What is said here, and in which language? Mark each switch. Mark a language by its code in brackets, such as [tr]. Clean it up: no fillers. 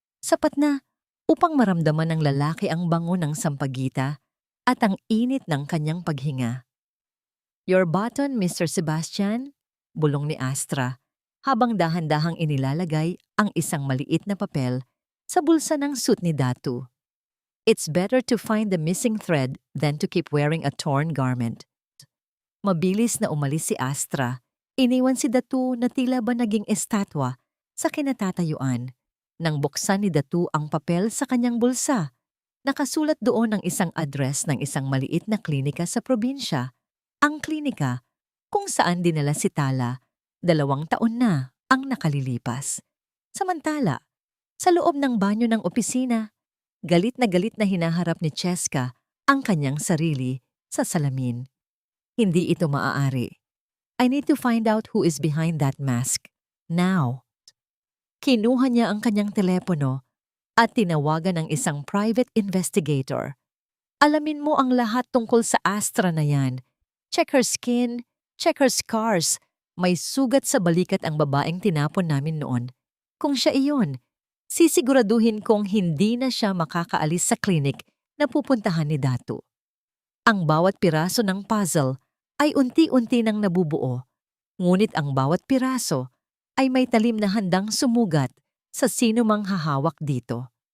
[tl] Sapat na upang maramdaman ng lalaki ang bango ng sampagita at ang init ng kanyang paghinga. [en] "Your button, Mr. Sebastian?" [tl] bulong ni Astra habang dahan-dahang inilalagay ang isang maliit na papel sa bulsa ng suit ni Datu. [en] "It's better to find the missing thread than to keep wearing a torn garment." [tl] Mabilis na umalis si Astra. Iniwan si Datu na tila ba naging estatwa sa kinatatayuan. Nang buksan ni Datu ang papel sa kanyang bulsa, nakasulat doon ang isang address ng isang maliit na klinika sa probinsya. Ang klinika kung saan dinala si Tala. 2 taon na ang nakalilipas. Samantala, sa loob ng banyo ng opisina, galit na hinaharap ni Cheska ang kanyang sarili sa salamin. Hindi ito maaari. [en] "I need to find out who is behind that mask. Now." [tl] Kinuha niya ang kanyang telepono at tinawagan ang isang private investigator. "Alamin mo ang lahat tungkol sa Astra na yan. [en] Check her skin, check her scars. [tl] May sugat sa balikat ang babaeng tinapon namin noon. Kung siya iyon, sisiguraduhin kong hindi na siya makakaalis sa klinik na pupuntahan ni Datu." Ang bawat piraso ng puzzle ay unti-unti nang nabubuo, ngunit ang bawat piraso ay may talim na handang sumugat sa sino mang hahawak dito.